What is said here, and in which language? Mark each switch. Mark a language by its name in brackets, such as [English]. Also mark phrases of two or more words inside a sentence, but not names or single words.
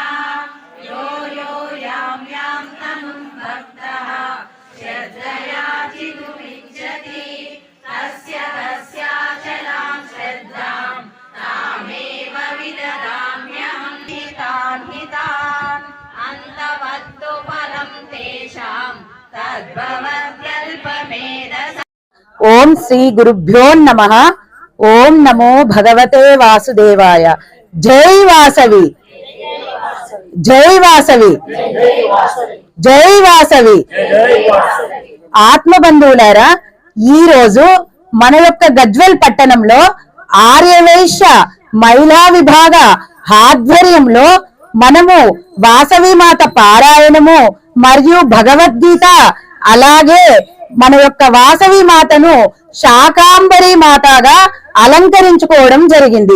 [Sanskrit] यो यो यां यां तनुं भक्तः श्रद्धया चितुमिच्छति तस्य तस्याचलां श्रद्धां तामेव विददाम्यहं हितान् अन्तवत्तु फलं तेषां तद्भवत्यल्पमेधसा। ओम श्री गुरुभ्यो नमः। ओम नमो भगवते वासुदेवाय। जय वासवी, जय वासवी, जय वासवी। [Telugu] ఆత్మ బంధువులారా, ఈ రోజు మన యొక్క గజ్వెల్ పట్టణంలో ఆర్యవైశ్య మహిళా విభాగ ఆధ్వర్యంలో మనము వాసవి మాత పారాయణము మరియు భగవద్గీత, అలాగే మన యొక్క వాసవి మాతను శాకాంబరి మాతగా అలంకరించుకోవడం జరిగింది.